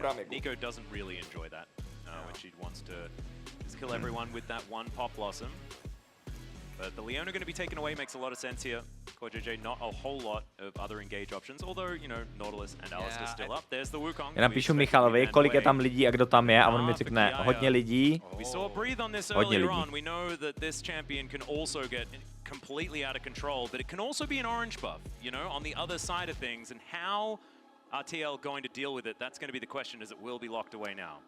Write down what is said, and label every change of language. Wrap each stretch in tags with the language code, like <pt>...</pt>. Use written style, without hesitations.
<en>Nico doesn't really enjoy that, when she wants to just kill everyone with that one pop blossom. But the Leona going to be taken away makes a lot of sense here. JJ, not a whole lot of other engage options, although, you know, Nautilus and Alistair still up. There's the Wukong.</en> <cs>Já napíšu Michalovi, kolik je tam lidí a kdo tam je, a on mi řekne hodně lidí. Hodně lidí.</cs> <en>We know that this champion can also get completely out of control, but it can also be an orange buff, you know, on the other side of things. And how are TL going to deal with it? That's going to be the question, as it will be locked away now.</en>